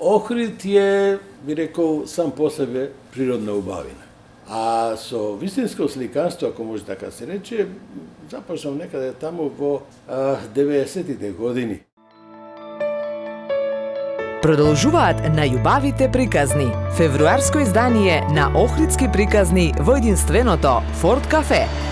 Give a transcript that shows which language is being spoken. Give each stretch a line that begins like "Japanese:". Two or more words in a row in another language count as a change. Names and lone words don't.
Macedonian: Охрид е, би рекао, сам по себе природна убавина. А со вистинско сликарство, ако може така се рече, започнал некаде таму во 90-тите години. Продолжуваат најубавите приказни. Февруарско издание на Охридски приказни во единственото Форт Кафе.